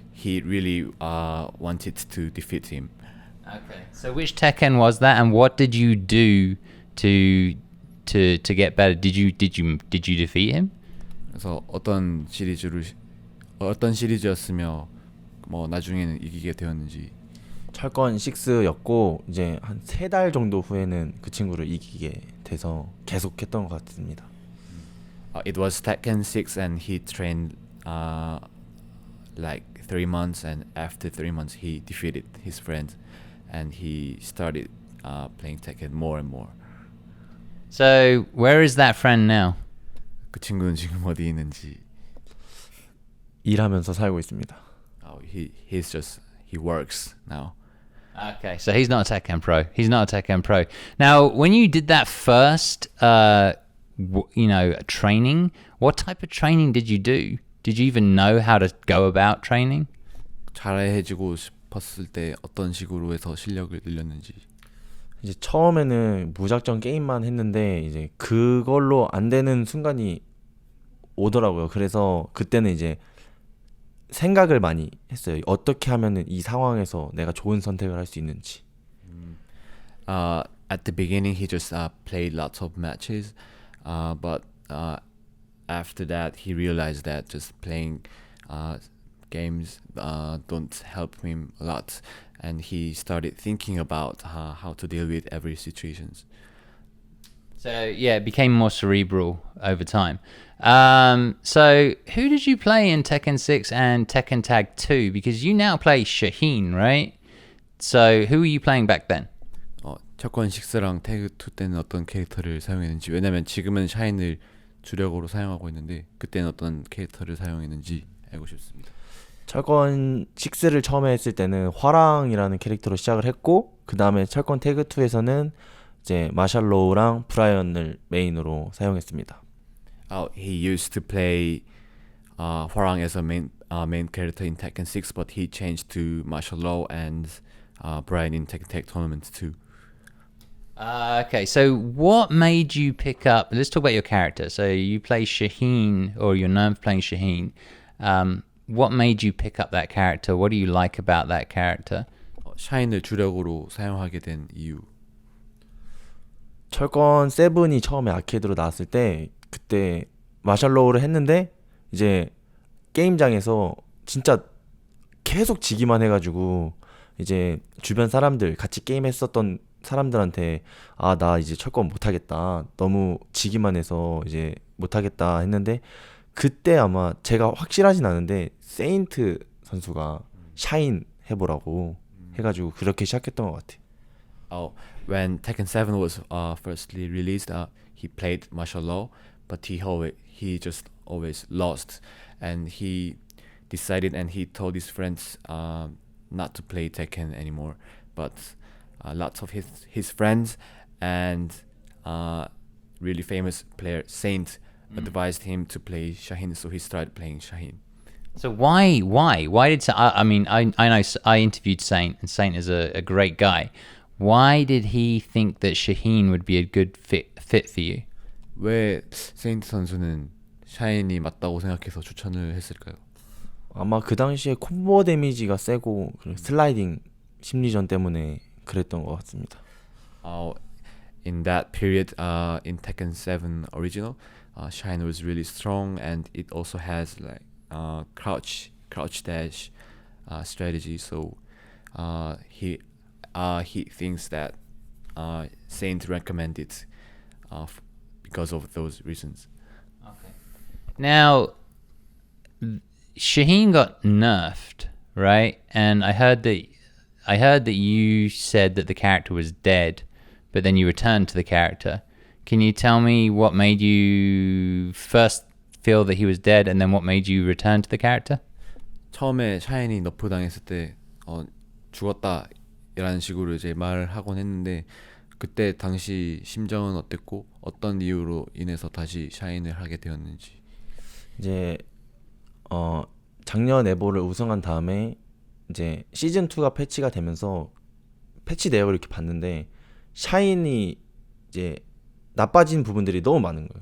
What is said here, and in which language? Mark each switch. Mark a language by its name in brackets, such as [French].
[English] he really wanted to defeat him. Okay. So which Tekken was that, and what did you do to get better? Did you defeat him? [Korean] 그래서 어떤 시리즈였으며 나중에는 이기게 되었는지. 철권 6였고 이제 한 3달 정도 후에는 그 친구를 이기게 돼서 계속했던 것 같습니다. [English] It was Tekken 6 and he trained like 3 months, and after 3 months he defeated his friend, and he started playing Tekken more and more. So where is that friend now? [Korean] 그 친구는 지금 어디 있는지. 일하면서 살고 있습니다. [English] He works now. Okay, so he's not a Tekken pro. He's not a Tekken pro. Now, when you did that first, training, what type of training did you do? Did you even know how to go about training? [Korean] 잘해지고 싶었을 때 어떤 식으로 해서 실력을 늘렸는지. 이제 처음에는 무작정 게임만 했는데 이제 그걸로 안 되는 순간이 오더라고요. 그래서 그때는 이제 생각을 많이 했어요. 어떻게 하면은 이 상황에서 내가 좋은 선택을 할 수 있는지. [English] At the beginning, he just played lots of matches, but after that, he realized that just playing games don't help him a lot, and he started thinking about how to deal with every situations. So yeah, it became more cerebral over time. So who did you play in Tekken 6 and Tekken Tag 2? Because you now play Shaheen, right? So who were you playing back then? [Korean] 태권 6랑 태그 2 때는 어떤 캐릭터를 사용했는지, 왜냐면 지금은 샤인을 주력으로 사용하고 있는데 그때는 어떤 캐릭터를 사용했는지 알고 싶습니다. 철권 6를 처음에 했을 때는 화랑이라는 캐릭터로 시작을 했고, 그 다음에 철권 태그 2에서는 이제 마샬로우랑 브라이언을 메인으로 사용했습니다. [English] He used to play Hwarang as a main character in Tekken 6, but he changed to martial law and Brian in Tekken Tag Tournament too. Okay, so what made you pick up... Let's talk about your character. So you play Shaheen, or you're known for playing Shaheen. What made you pick up that character? What do you like about that character? [Korean] 샤인을 주력으로 사용하게 된 이유. 철권 7이 처음에 아케이드로 나왔을 때 그때 마샬로우를 했는데 이제 게임장에서 진짜 계속 지기만 해가지고 이제 주변 사람들, 같이 게임했었던 사람들한테 나 이제 철권 못하겠다, 너무 지기만 해서 이제 못하겠다 했는데, 그때 아마 제가 확실하진 않은데 세인트 선수가 샤인 해보라고 해가지고 그렇게 시작했던 것 같아요. [English] When Tekken 7 was firstly released, he played martial law, but he just always lost, and he decided and he told his friends not to play Tekken anymore. But lots of his friends and really famous player Saint advised him to play Shaheen, so he started playing Shaheen. So why did I know I interviewed Saint, and Saint is a great guy. Why did he think that Shaheen would be a good fit for you? [Korean] 왜 세인트 선수는 샤인이 맞다고 생각해서 추천을 했을까요? 아마 그 당시에 콤보 데미지가 세고 슬라이딩 심리전 때문에 그랬던 것 같습니다. [English] In that period, in Tekken 7 original, Shaheen was really strong, and it also has like crouch dash strategy. So he thinks that Saint recommended because of those reasons. Okay. Now, Shaheen got nerfed, right? And I heard that you said that the character was dead, but then you returned to the character. Can you tell me what made you first feel that he was dead, and then what made you return to the character? [Korean] 처음에 샤인이 너프 당했을 때 죽었다 이라는 식으로 이제 말을 하곤 했는데, 그때 당시 심정은 어땠고 어떤 이유로 인해서 다시 샤인을 하게 되었는지. 이제 작년 에보를 우승한 다음에 이제 시즌 2가 패치가 되면서 패치 내역을 이렇게 봤는데 샤인이 이제 나빠진 부분들이 너무 많은 거예요.